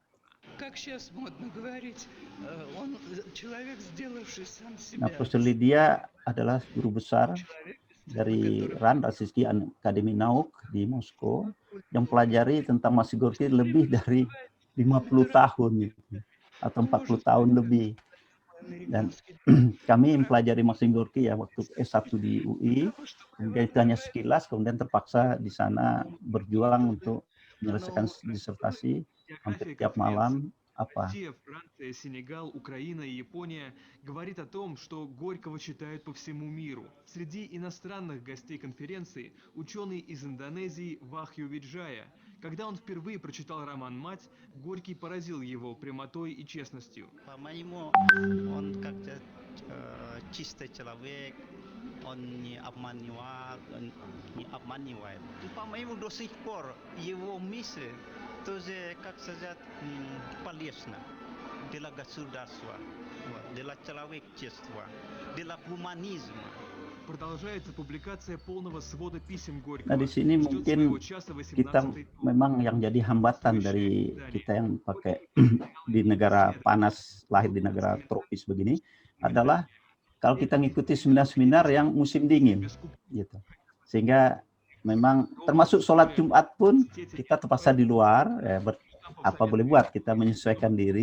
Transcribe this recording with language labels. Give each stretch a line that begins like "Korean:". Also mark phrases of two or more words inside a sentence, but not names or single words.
Indonesian: Nah, Profesor Lydia adalah guru besar dari RAN,
Russian: Российской Академии Наук
Indonesian: di Moskow, yang pelajari tentang Maxim Gorky lebih dari 50 tahun atau 40 tahun lebih. Dan kami mempelajari Maxim Gorky ya waktu S1 di UI, kemudian itu hanya sekilas, kemudian terpaksa di sana berjuang untuk menyelesaikan disertasi hampir tiap malam.
Russian: Франция, Сенегал, Украина и Япония говорит о том, что Горького читают по всему миру. Среди иностранных гостей конференции ученый из Индонезии Вахью Виджая. Когда он впервые прочитал роман «Мать», Горький поразил его прямотой и честностью. По-моему, он как-то чистый человек, он не обманывает. По-моему, до сих пор его мысли тоже, как сказать, полезно для государства, для человечества, для гуманизма. Продолжается публикация полного свода писем Горького.
Indonesian: Nah, di sini mungkin kita memang yang jadi hambatan dari kita yang pakai di negara panas, lahir di negara tropis begini, adalah kalau kita ngikuti seminar-seminar yang musim dingin, gitu. Sehingga memang termasuk sholat Jumat pun kita terpaksa di luar, apa boleh buat, kita menyesuaikan diri.